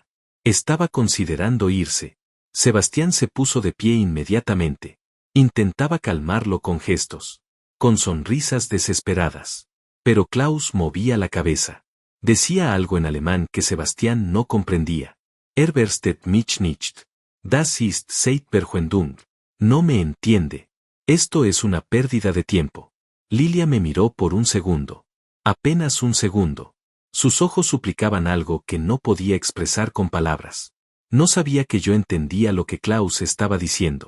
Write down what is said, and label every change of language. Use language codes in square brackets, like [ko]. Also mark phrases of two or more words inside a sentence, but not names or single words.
[es] Estaba considerando irse. Sebastián se puso de pie inmediatamente. Intentaba calmarlo con gestos. Con sonrisas desesperadas. Pero Klaus movía la cabeza. Decía algo en alemán que Sebastián no comprendía. [de] Versteht mich nicht. Das ist Zeitverschwendung. [es] No me entiende. Esto es una pérdida de tiempo. Lilia me miró por un segundo. Apenas un segundo. Sus ojos suplicaban algo que no podía expresar con palabras. No sabía que yo entendía lo que Klaus estaba diciendo.